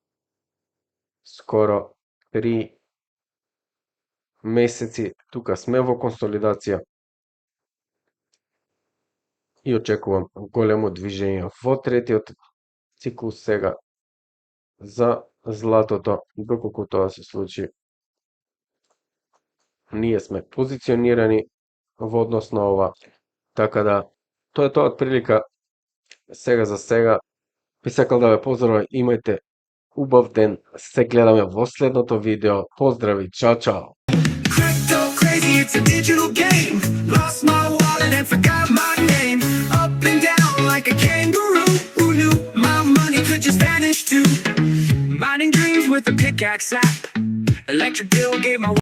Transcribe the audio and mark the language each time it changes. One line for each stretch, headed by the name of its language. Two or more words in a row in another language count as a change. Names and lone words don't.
Macedonian: скоро 3 месеци тука сме во консолидација и очекувам големо движење во третиот циклус сега за златото, доколку тоа се случи ние сме позиционирани во однос на ова. Така да, тоа е тоа од прилика сега за сега. Би сакал да ве поздравам, имајте убав ден, се гледаме во следното видео. Поздрави, чао чао!
English: Crypto crazy, it's a digital game. Lost my wallet and forgot my name. Up and down like a kangaroo. Who knew my money could just vanish too? Mining dreams with a pickaxe app. Electric bill gave my